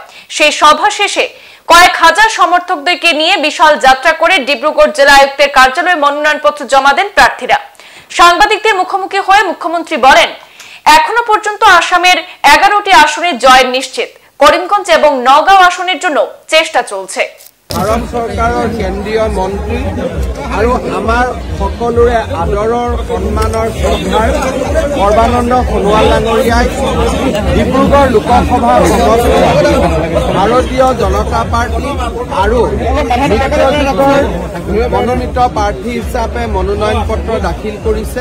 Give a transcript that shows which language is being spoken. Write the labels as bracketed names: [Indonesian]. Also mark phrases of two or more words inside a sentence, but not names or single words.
[Bangla] সেই সভা শেষে কয়েক হাজার সমর্থকদেরকে নিয়ে বিশাল যাত্রা করে ডিব্রুগড় জেলা আয়ুক্তের কার্যালয়ে মনোনয়নপত্র জমা দেন প্রার্থীরা। সাংবাদিকদের মুখোমুখি হয়ে মুখ্যমন্ত্রী বলেন, এখনো পর্যন্ত আসামের 11টি আসনে জয় নিশ্চিত। করিমগঞ্জ এবং নগাঁও আসনের জন্য চেষ্টা চলছে। [Assamese] ভাৰত চৰকাৰৰ কেন্দ্ৰীয় মন্ত্ৰী আৰু আমাৰ সকলোৰে আদৰৰ সন্মানৰ শ্ৰদ্ধাৰ সৰ্বানন্দ সোণোৱাল ডাঙৰীয়াই ডিব্ৰুগড় লোকসভা সমষ্টিত ভাৰতীয় জনতা পাৰ্টি আৰু মিত্ৰজোঁটৰ মনোনীত প্ৰাৰ্থী হিচাপে মনোনয়ন পত্ৰ দাখিল কৰিছে।